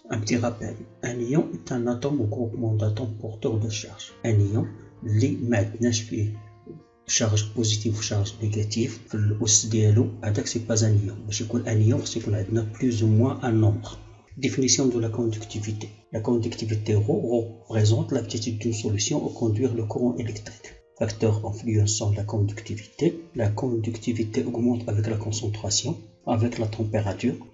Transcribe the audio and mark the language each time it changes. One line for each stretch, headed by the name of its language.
French: Un petit rappel, un ion est un atome ou groupement d'atomes porteurs de charge.
Arabic: Un ion اللي ما عندناش فيه
French: charge positive ou charge négative
Arabic: في الأس ديالو هذاك سي با ان ion. باش يكون ان ion خص يكون عندنا
French: plus ou moins un nombre. Définition de la conductivité. La conductivité ρ représente l'aptitude d'une solution à conduire le courant électrique. Facteur influençant la conductivité. La conductivité augmente avec la concentration, avec la température.